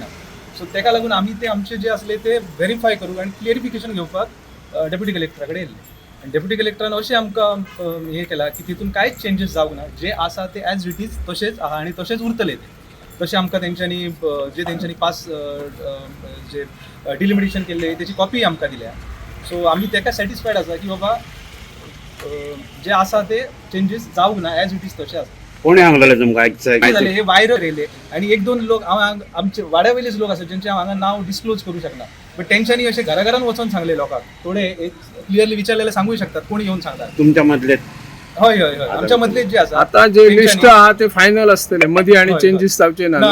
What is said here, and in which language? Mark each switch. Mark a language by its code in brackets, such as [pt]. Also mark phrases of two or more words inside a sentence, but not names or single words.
[kok] सो तेका लागून आमी ते आमचे जे असले ते व्हेरीफाय करूंक आनी क्लियरिफिकेशन घेवपाक डेप्युटी कलेक्टरा कडेन येयल्ले. आनी डेप्युटी कलेक्टरान अशें आमकां हे केलां की तितून कांयच चेंजीस जावंक ना. जे आसा ते [en] as it is [kok] तशेंच आहा आनी तशेंच उरतले ते. तशें आमकां तेंच्यांनी जे तेंच्यांनी पास जे डिलिमिटेशन केल्ले तेची कॉपी आमकां दिल्या. सो आमी तेका सॅटिस्फायड आसा की बाबा जे आसा ते चेंजीस जावंक ना [en] as it is [kok] तशें आसा. कोणी सांगलेलें तुमकां काय झाले हे व्हायरल येले आणि 1-2 लोक आमचे वाड्यावयलेच लोक आसात ज्यांचे हांव हांगा नाव डिस्क्लोज करू शकना बट तेंच्यांनी अशें घराघरान वचून सांगले लोकांक थोडे क्लियरली विचारलेले सांगू शकतात कोणी येऊन सांगतात तुमच्या मधले हय आमच्या मधले जे आसा आता जे लिस्ट आहा ते फायनल असतले मदी आणि चेंजेस जावचे ना.